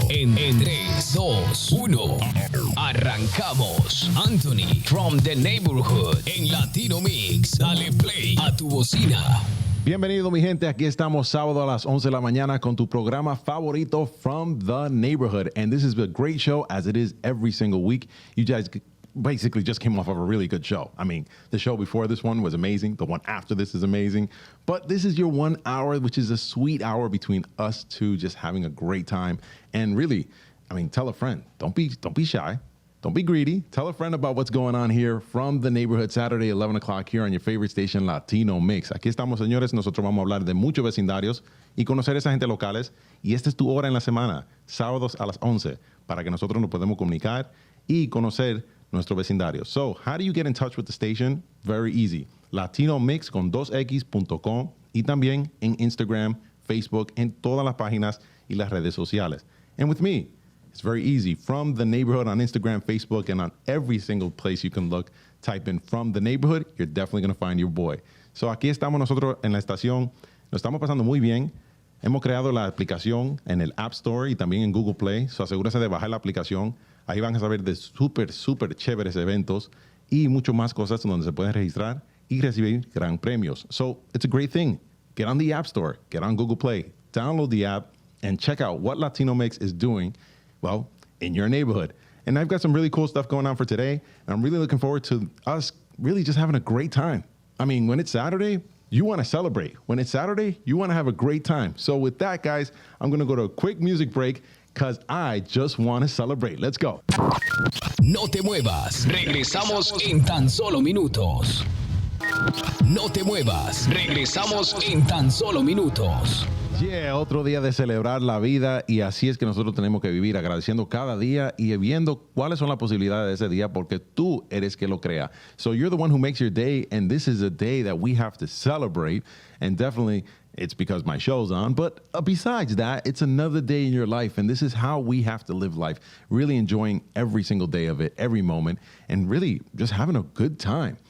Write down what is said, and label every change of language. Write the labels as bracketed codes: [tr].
[es] En 3, 2, 1. Arrancamos. Anthony from the Neighborhood en Latino Mixx. Dale play a tu bocina. Bienvenido, mi gente. Aquí estamos sábado a las 11 de la mañana con tu programa favorito From the Neighborhood. [en] And this is a great show, as it is every single week. You guys basically just came off of a really good show. I mean, the show before this one was amazing. The one after this is amazing. But this is your 1 hour, which is a sweet hour between us two, just having a great time. And really, I mean, tell a friend. Don't be shy. Don't be greedy. Tell a friend about what's going on here from the neighborhood, Saturday, 11 o'clock here on your favorite station, Latino Mixx. [es] Aquí estamos, señores. Nosotros vamos a hablar de muchos vecindarios y conocer a esa gente locales. Y esta es tu hora en la semana, sábados a las 11, para que nosotros nos podamos comunicar y conocer nuestro vecindario. [en] So, how do you get in touch with the station? Very easy. [es] LatinoMixx con 2x.com y también en Instagram, Facebook, en todas las páginas y las redes sociales. [en] And with me, it's very easy. From the Neighborhood on Instagram, Facebook, and on every single place you can look. Type in From the Neighborhood. You're definitely going to find your boy. [es] So aquí estamos nosotros en la estación. Nos estamos pasando muy bien. Hemos creado la aplicación en el App Store y también en Google Play. So asegúrese de bajar la aplicación. Ahí van a saber de súper chéveres eventos y mucho más cosas donde se pueden registrar y recibir gran premios. [en] So it's a great thing. Get on the App Store. Get on Google Play. Download the app and check out what Latino Mixx is doing, well, in your neighborhood. And I've got some really cool stuff going on for today. And I'm really looking forward to us really just having a great time. I mean, when it's Saturday, you want to celebrate. When it's Saturday, you want to have a great time. So with that, guys, I'm going to go to a quick music break because I just want to celebrate. Let's go. [es] No te muevas. Regresamos en tan solo minutos. No te muevas. Regresamos en tan solo minutos. Yeah, otro día de celebrar la vida y así es que nosotros tenemos que vivir agradeciendo cada día y viendo cuáles son las posibilidades de ese día porque tú eres que lo crea. [en] So you're the one who makes your day and this is a day that we have to celebrate and definitely it's because my show's on, but besides that, it's another day in your life and this is how we have to live life, really enjoying every single day of it, every moment, and really just having a good time.